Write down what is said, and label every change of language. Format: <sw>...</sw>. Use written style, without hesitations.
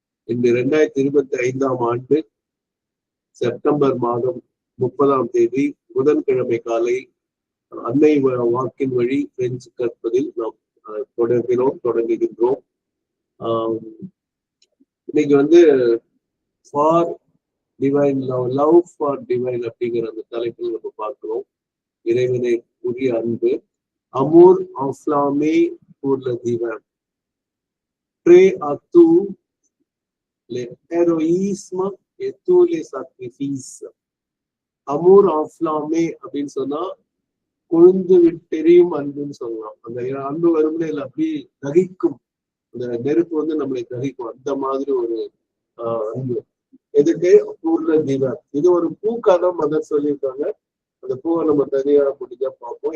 <ta>இந்த 2025ஆம் ஆண்டு செப்டம்பர் மாதம் 30ஆம் தேதி புதன்கிழமை காலை அன்னை வாக்கின் வழி பிரெஞ்சு கற்பதில் நாம் தொடங்குகின்றோம். இன்னைக்கு for divine love for divine அப்படிங்கிற அந்த தலைப்பில் நம்ம பார்க்கிறோம். இறைவனை உரிய அன்பு.</ta> <fr>அமூர் enflammé pour le divin. Prêt à tout l'héroïsme et tous les sacrifices. அமூர் enflammé</fr> <ta>அப்படின்னு சொன்னா கொழுந்து விட்டெரியும் அன்புன்னு சொல்லலாம். அந்த அன்பு வரும்னு இல்லை, அப்படி தகிக்கும். அந்த நெருப்பு நம்மளை தகிக்கும். அந்த மாதிரி ஒரு அன்பு. எதுக்கு? பூர்ண தீபம். இது ஒரு பூக்காதான் மதர் சொல்லியிருக்காங்க. அந்த பூவை நம்ம தனியா முடிஞ்சா பார்ப்போம்.</ta>